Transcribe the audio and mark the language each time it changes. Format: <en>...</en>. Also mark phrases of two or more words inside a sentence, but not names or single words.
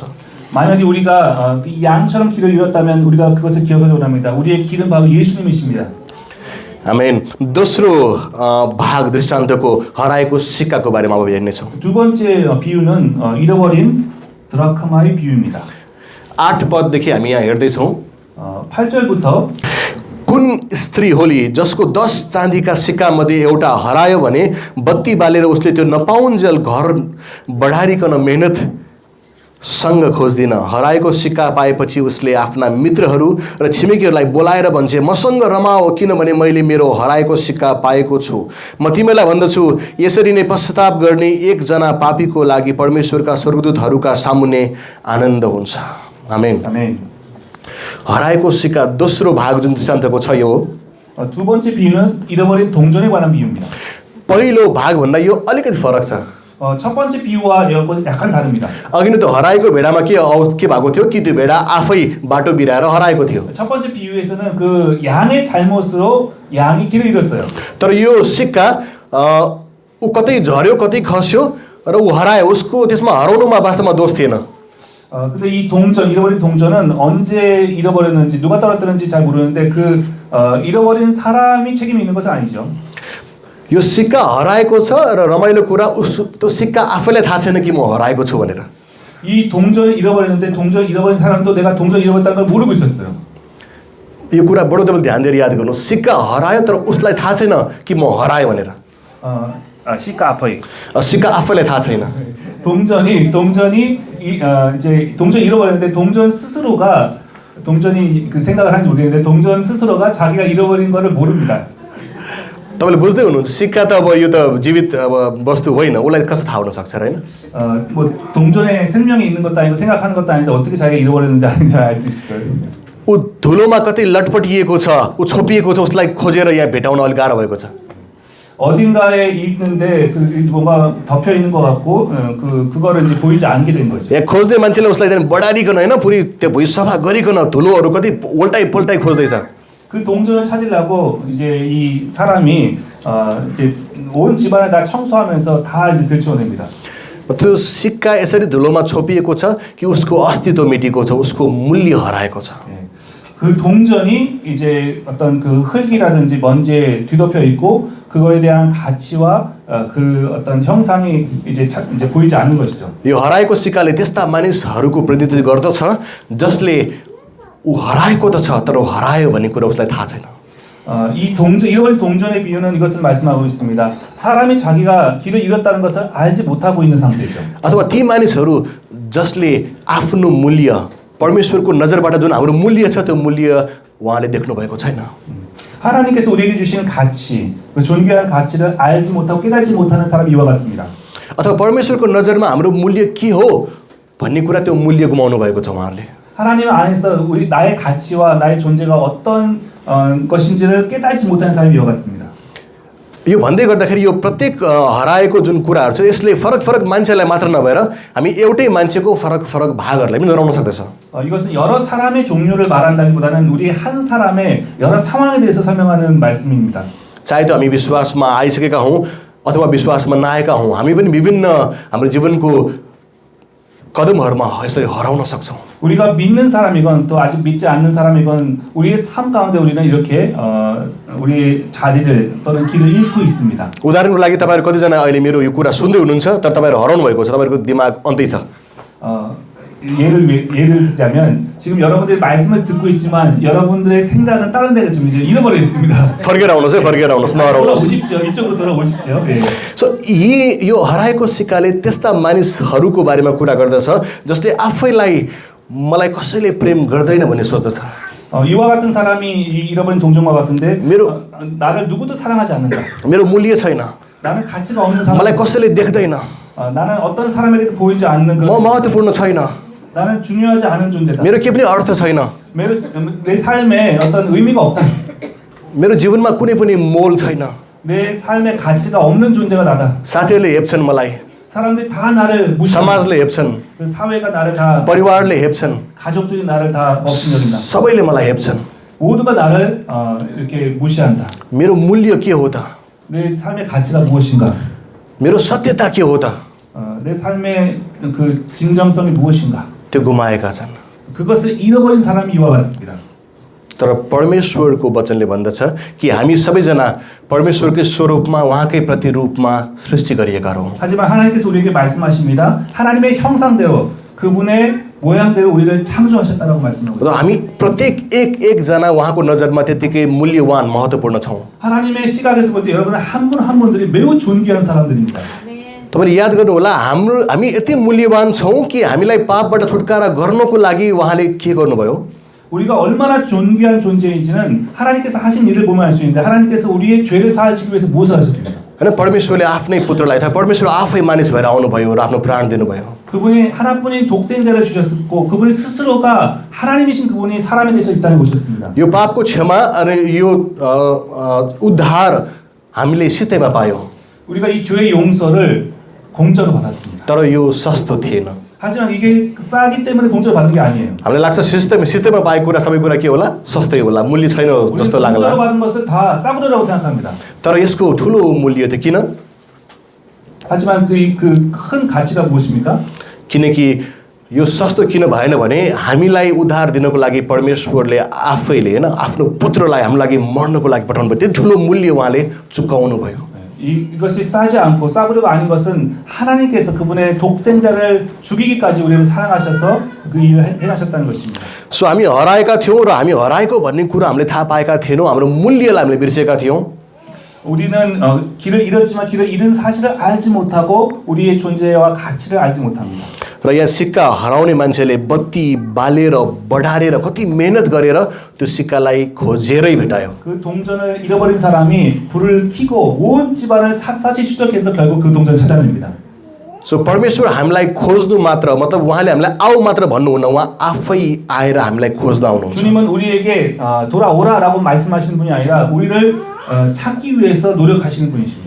<ko>만약에 우리가 이 양처럼 길을 잃었다면 우리가 그것을 기억하기 원합니다. 우리의 길은 바로 예수님이십니다.</ko> <ne>आमेन. दोस्रो भाग दृष्टान्तको हराएको सिक्काको बारेमा अब हेर्नेछौँ.</ne> <ko>두 번째 비유는 잃어버린 드라크마의 비유입니다.</ko> <ne>8 पददेखि हामी यहाँ हेर्दैछौँ.</ne> <ko>8절부터</ko> <ne>कुन स्त्री होली जसको 10 चाँदीका सिक्कामध्ये एउटा हरायो भने बत्ती बालेर उसले त्यो नपाउन्जेल घर बढारिकन मेहनतसँग खोज्दिन. हराएको सिक्का पाएपछि उसले आफ्ना मित्रहरू र छिमेकीहरूलाई बोलाएर भन्छे, मसँग रमाओ किनभने मैले मेरो हराएको सिक्का पाएको छु. म तिमीलाई भन्दछु, यसरी नै पश्चाताप गर्ने एकजना पापीको लागि परमेश्वरका स्वर्गदूतहरूका सामुन्ने आनन्द हुन्छ. आमेन.</ne> <ko>아멘.</ko> <ne>हराएको सिक्का दोस्रो भाग जुन दृष्टान्तको छ यो</ne> <ko>두 번째 비유는 잃어버린 동전에 관한 비유입니다.</ko> <ne>पहिलो भागभन्दा यो अलिकति फरक छ.</ne> <ko>첫 번째 비유와 이거는 약간 다릅니다.</ko> <ne>अघि नै त्यो हराएको भेडामा के भएको थियो कि त्यो भेडा आफै बाटो बिराएर हराएको थियो.</ne> <ko>첫 번째 비유에서는 그 양의 잘못으로 양이 길을 잃었어요.</ko> <ne>तर यो सिक्का ऊ कतै झर्यो, कतै खस्यो र ऊ हरायो. उसको त्यसमा हराउनुमा वास्तवमा दोष थिएन.</ne> <ko>근데 이 잃어버린 동전은 언제 잃어버렸는지 누가 떨어뜨렸는지 잘 모르는데 그 잃어버린 사람이 책임이 있는 것은 아니죠.</ko> <ne>यो सिक्का हराएको छ र रमाइलो कुरा त्यो सिक्का आफैलाई थाहा छैन कि म हराएको छु भनेर.</ne> <ko>이 동전을 잃어버렸는데 동전 잃어버린 사람도 내가 동전 잃어버렸다는 걸 모르고 있었어요.</ko> <ne>यो कुरा बडो तपाईले ध्यान दिएर याद गर्नु. सिक्का हरायो तर उसलाई थाहा छैन कि म हरायो भनेर.</ne> <ko>시가 아파요.</ko> <ne>सिक्का आफैलाई थाहा छैन.</ne> <ko>동전이 이제 동전 잃어버렸는데 동전이 그 생각을 하는지 모르겠는데 동전 스스로가 자기가 잃어버린 거를 모릅니다.</ko> <ne>तपाईले बुझ्दै हुनुहुन्छ, सिक्का त अब यो त जीवित अब वस्तु होइन, उसलाई कसो थाहा हुन सक्छ र हैन?</ne> <ko>뭐 동전에 생명이 있는 것도 아니고 생각하는 것도 아닌데 어떻게 자기가 잃어버렸는지 아닌지 알 수 있을까요?</ko> <ne>ऊ धुलोमा कतै लटपटिएको छ, ऊ छोपिएको छ, उसलाई खोजेर यहाँ भेटाउन अलि गाह्रो भएको छ.</ne> <ko>어딘가에 있는데 그 뭔가 덮여 있는 것 같고 그거를 이제 보이지 않게 된 거죠.</ko> <ne>यहाँ खोज्दै मान्छेले उसलाई त्यहाँ बढारिकन हैन, पुरै त्यो भुइँ सफा गरिकन धुलोहरू कति उल्टाइ खोज्दैछ.</ne> <ko>그 동전을 찾으려고 이제 이 사람이 이제 온 집안을 다 청소하면서 다 이제 들춰냅니다.</ko> <ne>त्यो सिक्का यसरी धुलोमा छोपिएको छ कि उसको अस्तित्व मेटिएको छ, उसको मूल्य हराएको छ.</ne> <ko>그 동전이 이제 어떤 그 흙이라든지 먼지에 뒤덮여 있고 그거에 대한 가치와 그 어떤 형상이 이제 보이지 않는 것이죠.</ko> <ne>यो हराएको सिक्काले त्यस्ता मानिसहरूको प्रतिनिधित्व गर्दछ जसले ऊ हराएको त छ तर हरायो भन्ने कुरा उसलाई थाहा छैन.</ne> <ko>이 잃어버린 동전의 비유는 이것을 말씀하고 있습니다. 사람이 자기가 길을 잃었다는 것을 알지 못하고 있는 상태죠.</ko> <ne>अथवा ती मानिसहरू जसले आफ्नो मूल्य परमेश्वरको नजरबाट जुन हाम्रो मूल्य छ त्यो मूल्य उहाँले देख्नु भएको छैन.</ne> <ko>하나님께서 우리에게 주신 가치, 그 존귀한 가치를 알지 못하고 깨닫지 못하는 사람이 이와 같습니다.</ko> <ne>अथवा परमेश्वरको नजरमा हाम्रो मूल्य के हो भन्ने कुरा त्यो मूल्य गुमाउनु भएको छ उहाँहरूले.</ne> <ko>하나님 안에서 나의 가치와 나의 존재가 어떤 것인지를 깨닫지 못한 사람이 이와 같습니다.</ko> <ne>यो भन्दै गर्दाखेरि यो प्रत्येक हराएको जुन कुराहरू छ यसले फरक फरक मान्छेलाई मात्र नभएर हामी एउटै मान्छेको फरक फरक भागहरूलाई पनि हराउन सक्दछ।</ne> <ko>이것은 여러 사람의 종류를 말한다기보다는 우리 한 사람의 여러 상황에 대해서 설명하는 말씀입니다.</ko> <ne>चाहे त हामी विश्वासमा आइसकेका हौँ अथवा विश्वासमा नआएका हौँ, हामी पनि विभिन्न हाम्रो जीवनको कदमहरूमा यसरी हराउन सक्छौँ।</ne> <ko>우리가 믿는 사람이건 또 아직 믿지 않는 사람이건 우리의 삶 가운데 우리는 이렇게 우리의 자리를 또는 길을 잃고 있습니다.</ko> <ne>उदाहरणको लागि तपाईँहरू कतिजना अहिले मेरो यो कुरा सुन्दै हुनुहुन्छ तर तपाईँहरू हराउनु भएको छ, तपाईँहरूको दिमाग अन्तै छ।</ne> <ko>예를 들자면 지금 여러분들이 말씀을 듣고 있지만 여러분들의 생각은 다른 데가 좀 이제 잃어버려 있습니다.</ko> <ne>फर्केर आउनुहोस् है, फर्केर आउनुहोस्, नहराउनुहोस्।</ne> <ko>돌아오십시오. 이쪽으로 돌아오십시오. 예.</ko> <ne>यो हराएको सिक्काले त्यस्ता मानिसहरूको बारेमा कुरा गर्दछ जसले आफैलाई मलाई कसैले प्रेम गर्दैन भन्ने सोच्दछ।</ne> <ko>이와 같은 사람이 잃어버린 동정과 같은데 나를 누구도 사랑하지 않는다.</ko> <ne>मेरो मूल्य छैन,</ne> <ko>나는 가치가 없는 사람.</ko> <ne>मलाई कसैले देख्दैन,</ne> <ko>나는 어떤 사람에게도 보이지 않는</ko> <ne>म महत्त्वपूर्ण छैन,</ne> <ko>나는 중요하지 않은 존재다.</ko> <ne>मेरो केही पनि अर्थ छैन,</ne> <ko>내 삶에 어떤 의미가 없다.</ko> <ne>मेरो जीवनमा कुनै पनि मोल छैन।</ne> <ko>내 삶에 가치가 없는 존재가 나다.</ko> <ne>साथीहरूले हेप्छन् मलाई,</ne> <ko>사람들이 다 나를 무시한다.</ko> <ne>समाजले हेप्छन्,</ne> <ko>사회가 나를 다</ko> <ne>परिवारले हेप्छन्,</ne> <ko>가족들이 나를 다 없인 여긴다.</ko> <ne>सबैले मलाई हेप्छन्।</ne> <ko>모두가 나를 이렇게 무시한다.</ko> <ne>मेरो मूल्य के हो त?</ne> <ko>내 삶의 가치가 무엇인가?</ko> <ne>मेरो सत्यता के हो त?</ne> <ko>내 삶의 그 진정성이 무엇인가?</ko> <ne>त्यो गुमाएका छन्।</ne> <ko>그것을 잃어버린 사람이 이와 같습니다.</ko> <ne>तर परमेश्वरको वचनले भन्दछ कि हामी सबैजना परमेश्वरकै स्वरूपमा उहाँकै प्रतिरूपमा सृष्टि गरिएका हौँ।</ne> <ko>하지만 하나님께서 우리에게 말씀하십니다. 하나님의 형상대로 그분의 모양대로 우리를 창조하셨다라고 말씀하고 있습니다.</ko> <ne>हामी प्रत्येक एकजना उहाँको नजरमा त्यतिकै मूल्यवान महत्त्वपूर्ण छौँ।</ne> <ko>하나님의 시각에서 볼 때 여러분은 한 분 한 분들이 매우 존귀한 사람들입니다.</ko> <ne>तपाईँले याद गर्नुहोला, हामी यति मूल्यवान छौँ कि हामीलाई पापबाट छुटकारा गर्नको लागि उहाँले के गर्नुभयो?</ne> <ko>우리가 얼마나 존귀한 존재인지는 하나님께서 하신 일을 보면 알 수 있는데 하나님께서 우리의 죄를 사하시기 위해서 무엇을 하셨습니까?</ko> <ne>होइन, परमेश्वरले आफ्नै पुत्रलाई अथवा परमेश्वर आफै मानिस भएर आउनुभयो र आफ्नो प्राण दिनुभयो।</ne> <ko>그분이 하나뿐인 독생자를 주셨고 그분이 스스로가 하나님이신 그분이 사람이 되셔 이 땅에 오셨습니다.</ko> <ne>यो पापको क्षमा अनि यो उद्धार हामीले सित्तैमा पायौँ।</ne> <ko>우리가 이 죄의 용서를 공짜로 받았습니다.</ko> <ne>तर यो सस्तो थिएन।</ne> <ko>하지만 이게 싸기 때문에 공짜로 받은 게 아니에요.</ko> <ne>हामीलाई लाग्छ सित्तैमा पाएको कुरा सबै कुरा के होला? सस्तै होला, मूल्य छैन जस्तो लाग्ला।</ne> <ko>공짜로 받은 것을 다 싸구려라고 생각합니다.</ko> <ne>तर यसको ठुलो मूल्य थियो किन?</ne> <ko>하지만 그 큰 가치가 무엇입니까?</ko> <ne>किनकि यो सस्तो किन भएन भने हामीलाई उद्धार दिनको लागि परमेश्वरले आफैले होइन आफ्नो पुत्रलाई हाम्रो लागि मर्नको लागि पठाउनु भयो। त्यो ठुलो मूल्य उहाँले चुकाउनु भयो।</ne> <ko>이것이 싸지 않고 싸구려가 아닌 것은 하나님께서 그분의 독생자를 죽이기까지 우리를 사랑하셔서 그 일을 행하셨다는 것입니다.</ko> <ne>सो हामी हराएका थियौँ र हामी हराएको भन्ने कुरा हामीले थाहा पाएका थिएनौँ, हाम्रो मूल्यलाई हामीले बिर्सेका थियौँ।</ne> <ko>우리는 길을 잃었지만 길을 잃은 사실을 알지 못하고 우리의 존재와 가치를 알지 못합니다.</ko> <ne>र यहाँ सिक्का हराउने मान्छेले बत्ती बालेर बढारेर कति मेहनत गरेर त्यो सिक्कालाई खोजेरै भेटायो।</ne> <ko>그 동전을 잃어버린 사람이 불을 켜고 온 집안을 샅샅이 추적해서 결국 그 동전을 찾아냅니다.</ko> <ne>सो परमेश्वर हामीलाई खोज्नु मात्र मतलब उहाँले हामीलाई आऊ मात्र भन्नुहुन्न, उहाँ आफै आएर हामीलाई खोज्न आउनुहुन्छ।</ne> <ko>주님은 우리에게 돌아오라라고 말씀하시는 분이 아니라 우리를 찾기 위해서 노력하시는 분이십니다.</ko>